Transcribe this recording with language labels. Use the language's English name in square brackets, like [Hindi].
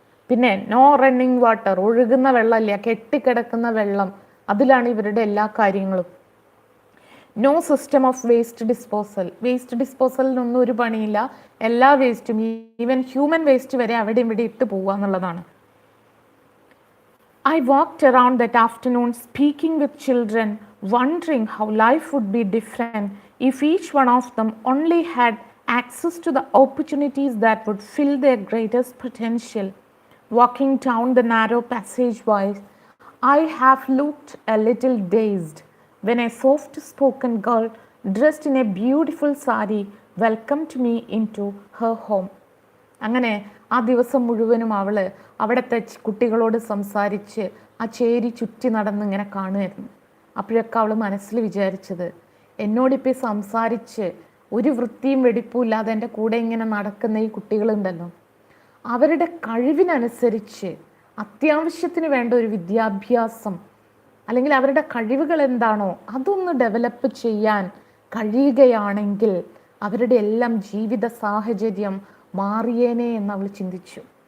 [Malayalam] പിന്നെ [English] no running water, [Malayalam] ഒഴുകുന്ന വെള്ളമില്ല, കെട്ടിക്കിടക്കുന്ന വെള്ളം, അതിലാണ് ഇവരുടെ എല്ലാ കാര്യങ്ങളും. [English] no system of waste disposal, [Malayalam] waste ഡിസ്പോസലിനൊന്നും ഒരു പണിയില്ല. എല്ലാ വേസ്റ്റും, [English] even human waste [Malayalam] വരെ അവിടെ ഇവിടെ ഇട്ട് പോവുക എന്നുള്ളതാണ്. [English] I walked around that afternoon speaking with children, wondering how life would be different if each one of them only had access to the opportunities that would fill their greatest potential. Walking down the narrow passageways, I have looked a little dazed when a soft-spoken girl dressed in a beautiful sari welcomed me into her home. [Malayalam] അങ്ങനെ ആ ദിവസം മുഴുവനും അവൾ അവിടുത്തെ കുട്ടികളോട് സംസാരിച്ച് ആ ചേരി ചുറ്റി നടന്ന് ഇങ്ങനെ കാണുമായിരുന്നു. അപ്പോഴൊക്കെ അവൾ മനസ്സിൽ വിചാരിച്ചത്, എന്നോടിപ്പോൾ സംസാരിച്ച് ഒരു വൃത്തിയും വെടിപ്പും ഇല്ലാതെ എൻ്റെ കൂടെ ഇങ്ങനെ നടക്കുന്ന ഈ കുട്ടികളുണ്ടല്ലോ, അവരുടെ കഴിവിനനുസരിച്ച് അത്യാവശ്യത്തിന് വേണ്ട ഒരു വിദ്യാഭ്യാസം അല്ലെങ്കിൽ അവരുടെ കഴിവുകൾ എന്താണോ അതൊന്ന് ഡെവലപ്പ് ചെയ്യാൻ കഴിയുകയാണെങ്കിൽ അവരുടെ എല്ലാം ജീവിത സാഹചര്യം മാറിയേനെ എന്ന് അവൾ ചിന്തിച്ചു.